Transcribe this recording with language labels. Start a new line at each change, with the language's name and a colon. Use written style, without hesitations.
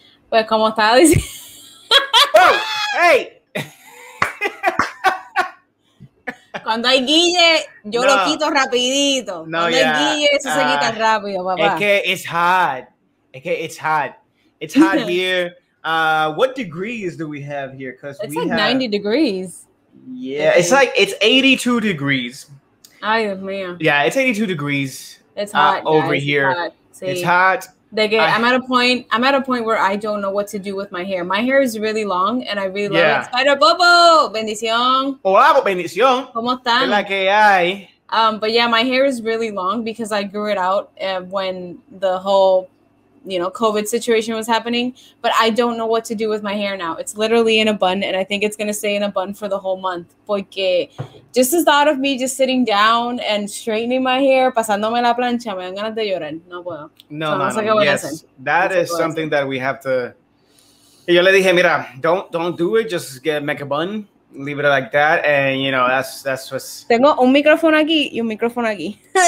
Spanish: Pues como estaba diciendo.
English: Oh, hey.
Spanish: Cuando hay guille, yo lo quito rapidito. Cuando hay guille, eso se quita rápido, papá. Es que
English: it's hot. It's hot here. What degrees do we have here? Because it's like 90 degrees. Yeah, it's 82 degrees.
Spanish: Ay, Dios mío.
English: Yeah, it's 82 degrees. It's hot over here. It's hot. I'm at a point where I don't know what to do with my hair. My hair is really long, and I really love it.
Spanish: Spider Bobo, bendición. Hola, bendición. ¿Cómo están? ¿Qué la que hay?
English: But yeah, my hair is really long because I grew it out when the whole COVID situation was happening, but I don't know what to do with my hair now. It's literally in a bun, and I think it's going to stay in a bun for the whole month.
Spanish: Porque
English: just the thought of me just sitting down and straightening my hair,
Spanish: pasándome la plancha, me dan ganas de llorar. No puedo.
English: No. Yes, that is something that we have to
Spanish: Y yo le dije, mira,
English: don't do it. Just make a bun, leave it like that, and you know that's what's.
Spanish: Tengo un micrófono aquí y un micrófono aquí.